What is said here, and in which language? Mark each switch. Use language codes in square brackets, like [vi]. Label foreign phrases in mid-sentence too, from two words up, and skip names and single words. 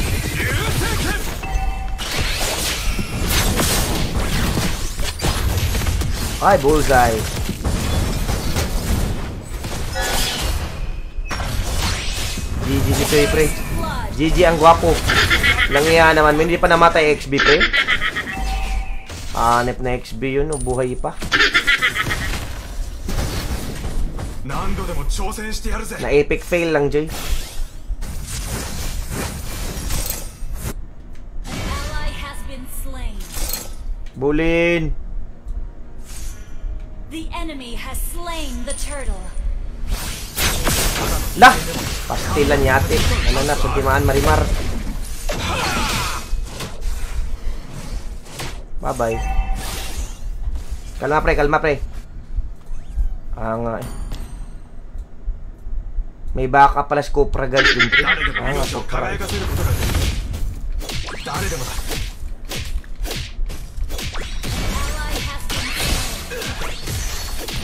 [tl] Ay, bullseye. GG si Toy, pre. GG ang gwapo. Langya naman. Hindi pa namatay XB, pre. Hanep na XB yun. O, buhay pa. [ja] 何度でも挑戦してやるぜ [tl] Na epic fail lang, Joy. [en] An ally has been slain. [tl] Bulin. [en] The enemy has slain the turtle. [tl] Lah! [ceb] Pastilan yate. [tl] Ano na, suntimaan marimar. [en] Bye-bye. [tl] Kalma, pre. Kalma, pre. Ah, nga eh. May backup pala si Copra Guard dun, pre. [ja] 誰でも [tl] Ah, nga, [ja] 命を [tl] Copra. [ja] 輝かせることができる誰でもだ [en] Ally has been slain.